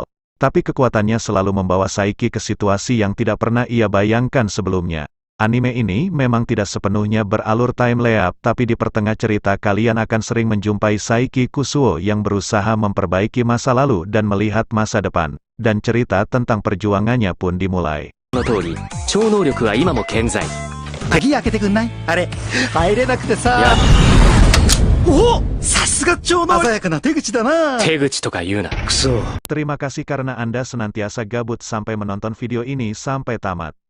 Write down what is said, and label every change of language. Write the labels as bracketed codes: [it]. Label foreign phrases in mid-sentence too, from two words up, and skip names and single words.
[id] Tapi kekuatannya selalu membawa Saiki ke situasi yang tidak pernah ia bayangkan sebelumnya. Anime ini memang tidak sepenuhnya beralur [en] time leap, [id] tapi di pertengah cerita kalian akan sering menjumpai Saiki Kusuo yang berusaha memperbaiki masa lalu dan melihat masa depan. Dan cerita tentang perjuangannya pun dimulai. [ja] の通り、超能力は今も健在。鍵開けてくんない？あれ、入れなくてさ。お！さすが超能力！鮮やかな手口だな。手口とか言うな。クソ。 [id] Terima kasih karena Anda senantiasa gabut sampai menonton video ini sampai tamat.